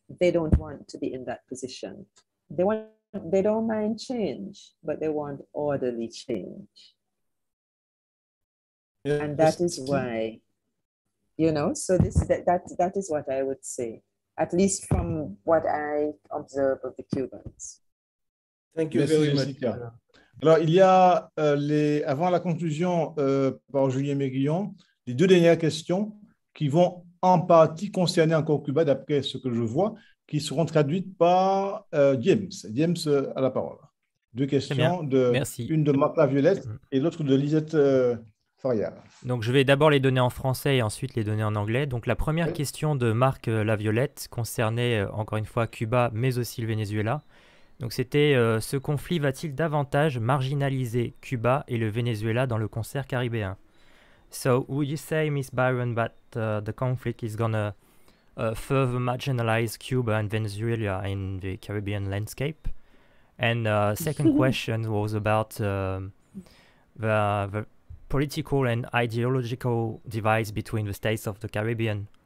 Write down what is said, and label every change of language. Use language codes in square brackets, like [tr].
[en] They don't want to be in that position. They don't mind change, but they want orderly change. Yes. And that is why, so that is what I would say, at least from what I observe of the Cubans. Thank you very much. [fr] Alors, il y a, avant la conclusion par Julien Mérillon, les deux dernières questions qui vont en partie concerner encore Cuba, d'après ce que je vois, qui seront traduites par James. James a la parole. Deux questions, une de Marc Laviolette et l'autre de Lisette Faria. Donc, je vais d'abord les donner en français et ensuite les donner en anglais. Donc, la première question de Marc Laviolette concernait encore une fois Cuba, mais aussi le Venezuela. Donc c'était ce conflit va-t-il davantage marginaliser Cuba et le Venezuela dans le concert caribéen? [en] So would you say, Miss Byron, that the conflict is gonna further marginalize Cuba and Venezuela in the Caribbean landscape? And second question was about the political and ideological divides between the states of the Caribbean.